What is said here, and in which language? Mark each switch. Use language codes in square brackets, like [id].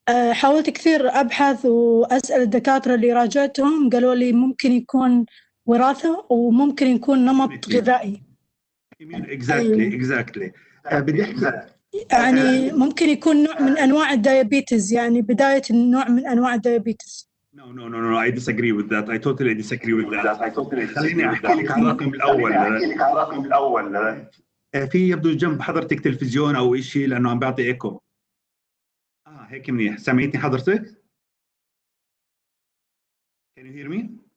[ar] حاولت كثير أبحث وأسأل الدكاترة اللي راجعتهم، قالوا لي ممكن يكون وراثة وممكن يكون نمط غذائي. [en] exactly. [ar] بدي أحكي يعني ممكن يكون نوع من أنواع الديابيتس، يعني بداية نوع من أنواع الديابيتس. [en] No, I disagree with that. I totally disagree with that. [ar] خليني أحكي لك عن الرقم الأول. في يبدو جنب حضرتك تلفزيون أو إشي لأنه عم بعطي إيكو. هيك منيح. سامعيني حضرتك؟ [en] Can you hear me?